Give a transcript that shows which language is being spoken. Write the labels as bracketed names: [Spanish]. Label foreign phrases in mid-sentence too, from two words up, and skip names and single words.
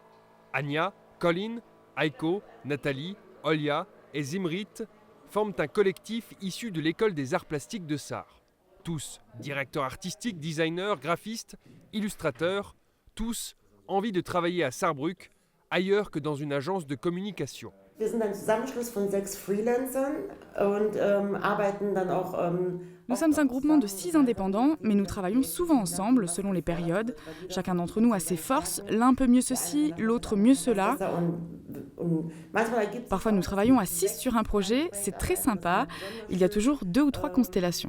[French] Anya, Colin, Aiko, Nathalie, Olia et Zimrit forment un collectif issu de l'école des arts plastiques de Sarre. Tous directeurs artistiques, designers, graphistes, illustrateurs, tous envie de travailler à Sarrebruck, ailleurs que dans une agence de communication. [German] Wir sind ein Zusammenschluss von 6 Freelancern und arbeiten dann auch. [French] Nous sommes un groupement de 6 indépendants, mais nous travaillons souvent ensemble selon les périodes. Chacun d'entre nous a ses forces, l'un peut mieux ceci, l'autre mieux cela. Parfois nous travaillons à 6 sur un projet, c'est très sympa. Il y a toujours 2 ou 3 constellations.